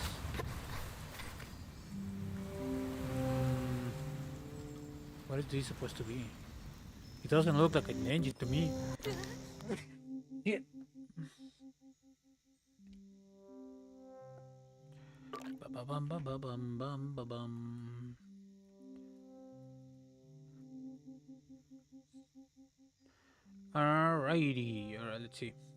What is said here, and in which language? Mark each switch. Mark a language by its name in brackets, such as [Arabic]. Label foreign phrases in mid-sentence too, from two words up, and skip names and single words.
[English] What is this supposed to be? It doesn't look like an engine to me. Yeah. Ba-ba-bum, ba-ba-bum, bum, ba-bum. Alrighty, alright, let's see.